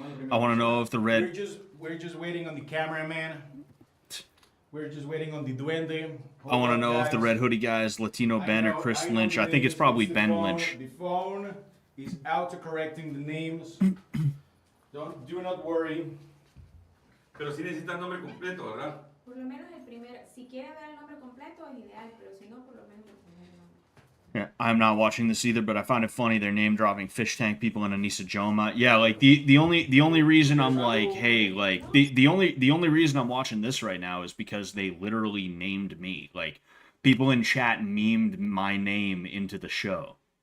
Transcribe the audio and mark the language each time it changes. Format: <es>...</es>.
<en>I want to know if the red. We're just waiting on the cameraman. We're just waiting on the duende. I want to know if the red hoodie guy is Latino Ben or Chris Lynch. I think it's probably Ben Lynch. The phone is auto-correcting the names. Do not worry.</en> <es>Pero sí necesitas nombre completo, ¿verdad? Por lo menos el primer, si quiere ver el nombre completo es ideal, pero si no, por lo menos el primer nombre.</es> <en>Yeah, I'm not watching this either, but I find it funny they're name dropping fish tank people in Anissa Joma. Yeah, like the only reason I'm like, hey, like the only reason I'm watching this right now is because they literally named me. Like people in chat memed my name into the show.</en>